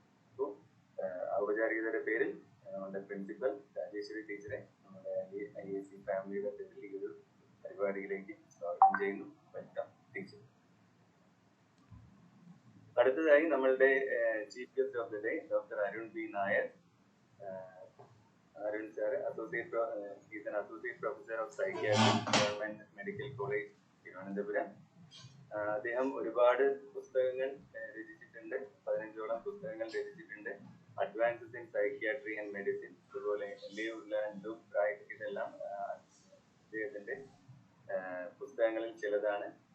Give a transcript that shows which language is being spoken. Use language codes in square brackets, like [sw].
[ml] അപ്പോൾ ഔപചാരികതയുടെ പേരിൽ നമ്മുടെ പ്രിൻസിപ്പൽ രാജേശ്വരി ടീച്ചറെ നമ്മുടെ IAC ഫാമിലിയുടെ പേരിൽ ഈ ഒരു പരിപാടിയിലേക്ക് സ്വാഗതം ചെയ്യുന്നു. [en] Welcome teacher. [ml] അടുത്തതായി നമ്മളുടെ chief guest of the day doctor Arun B Nair. [en] Arun sir, he is an associate professor of psychiatry, Government Medical College, Thiruvananthapuram. [ml] അദ്ദേഹം ഒരുപാട് പുസ്തകങ്ങൾ രചിച്ചിട്ടുണ്ട്. 15ഓളം പുസ്തകങ്ങൾ രചിച്ചിട്ടുണ്ട്. Advances in psychiatry and medicine, അതുപോലെ ലിവ് ലേൺ ഡു റൈറ്റ്, ഇതെല്ലാം അദ്ദേഹത്തിന്റെ പുസ്തകങ്ങളിൽ ചിലതാണ്.